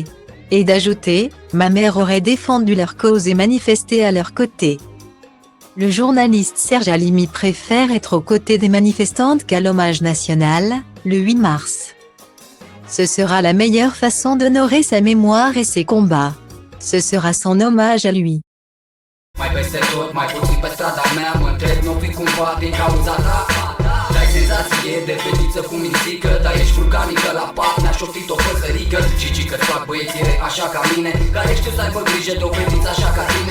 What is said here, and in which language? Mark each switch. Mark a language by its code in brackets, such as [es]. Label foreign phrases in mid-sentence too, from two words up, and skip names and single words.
[fr] Et d'ajouter, ma mère aurait défendu leur cause et manifesté à leur côté. Le journaliste Serge Halimi préfère être aux côtés des manifestantes qu'à l'hommage national, le 8 mars. Ce sera la meilleure façon d'honorer sa mémoire et ses combats. Ce sera son hommage à lui. [ro] Mai peste tot, mai puțin pe strada mea, mă întreb, n-o fi cumva din cauza ta. Dai senzație de fetiță cu mințică, dar ești vulcanică la pat, mi-aș ofti o păsărică. Și că-ți fac băieții rei așa ca mine, care știu să aibă grijă de o fetiță așa ca tine.